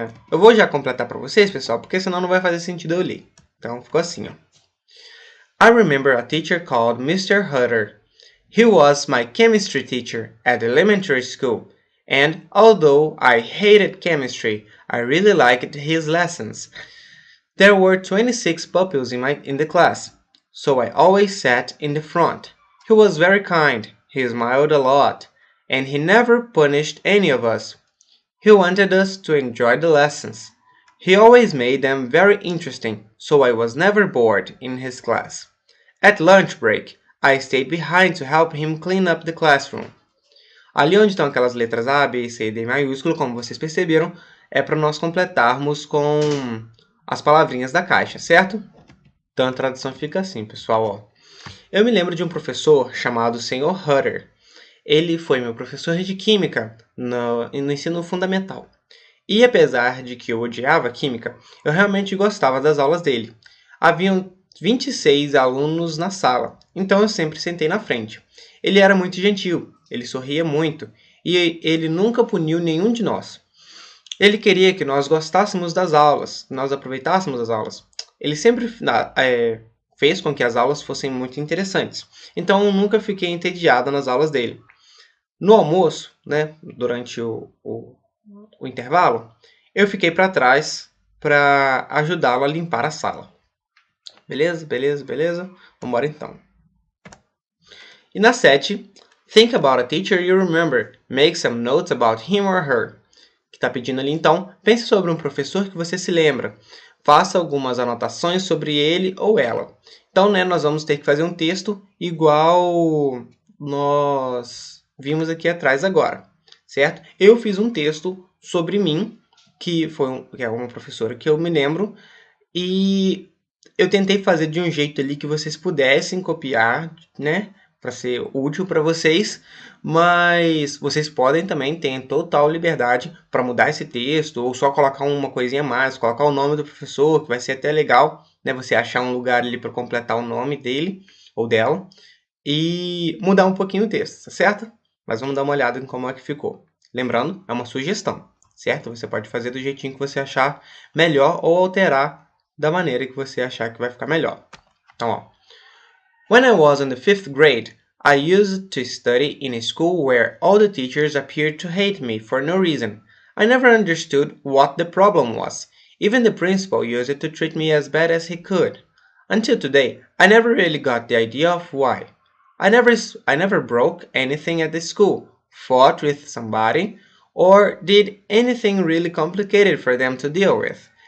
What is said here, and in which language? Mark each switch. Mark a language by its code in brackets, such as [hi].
[pt] Eu vou já completar para vocês, pessoal, porque senão não vai fazer sentido eu ler. Então ficou assim, ó. [en] I remember a teacher called Mr. Hutter. He was my chemistry teacher at elementary school, and although I hated chemistry, I really liked his lessons. There were 26 pupils in the class, so I always sat in the front. He was very kind, he smiled a lot, and he never punished any of us. He wanted us to enjoy the lessons. He always made them very interesting, so I was never bored in his class. At lunch break, I stayed behind to help him clean up the classroom. [pt] Ali onde estão aquelas letras A, B, C e D maiúsculo, como vocês perceberam, é para nós completarmos com as palavrinhas da caixa, certo? Então a tradução fica assim, pessoal. Ó. Eu me lembro de um professor chamado Sr. Hutter. Ele foi meu professor de química no ensino fundamental. E apesar de que eu odiava química, eu realmente gostava das aulas dele. Haviam 26 alunos na sala, então eu sempre sentei na frente. Ele era muito gentil, ele sorria muito e ele nunca puniu nenhum de nós. Ele queria que nós gostássemos das aulas, que nós aproveitássemos as aulas. Ele sempre fez com que as aulas fossem muito interessantes, então eu nunca fiquei entediada nas aulas dele. No almoço, né, durante o intervalo, eu fiquei para trás para ajudá-lo a limpar a sala. Beleza? Beleza? Beleza? Vamos embora então. E na 7, [en] think about a teacher you remember. Make some notes about him or her. [pt] Que está pedindo ali então, pense sobre um professor que você se lembra. Faça algumas anotações sobre ele ou ela. Então, né, nós vamos ter que fazer um texto igual nós vimos aqui atrás agora, certo? Eu fiz um texto sobre mim, que é uma professora que eu me lembro, e eu tentei fazer de um jeito ali que vocês pudessem copiar, né, para ser útil para vocês, mas vocês podem também ter total liberdade para mudar esse texto, ou só colocar uma coisinha a mais, colocar o nome do professor, que vai ser até legal, né, você achar um lugar ali para completar o nome dele ou dela, e mudar um pouquinho o texto, tá certo? Mas vamos dar uma olhada em como é que ficou. Lembrando, é uma sugestão, certo? Você pode fazer do jeitinho que você achar melhor ou alterar da maneira que você achar que vai ficar melhor. Então, ó. [en] When I was in the 5th grade, I used to study in a school where all the teachers appeared to hate me for no reason. I never understood what the problem was. Even the principal used to treat me as bad as he could. Until today, I never really got the idea of why. I never broke anything at the school, fought with somebody, or did anything really complicated for them to deal with.